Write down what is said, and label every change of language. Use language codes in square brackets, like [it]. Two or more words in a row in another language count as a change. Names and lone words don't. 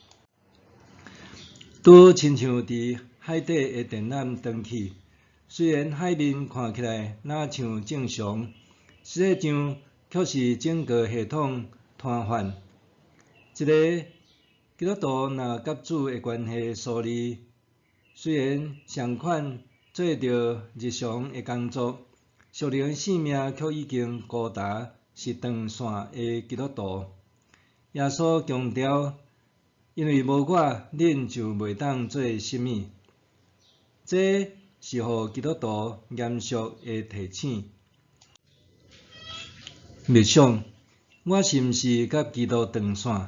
[nan] 拄亲像伫海底的电缆断去，虽然海面看起来若像正常，实际上却是整个系统瘫痪。一个基督徒若甲主的关系疏离，虽然上款做着日常的工作，属灵的性命却已经孤单，是断线的基督徒。耶稣强调，因为无我，恁就袂当做什物。这是互基督徒严肃的提醒。默想，我是毋是甲基督断线？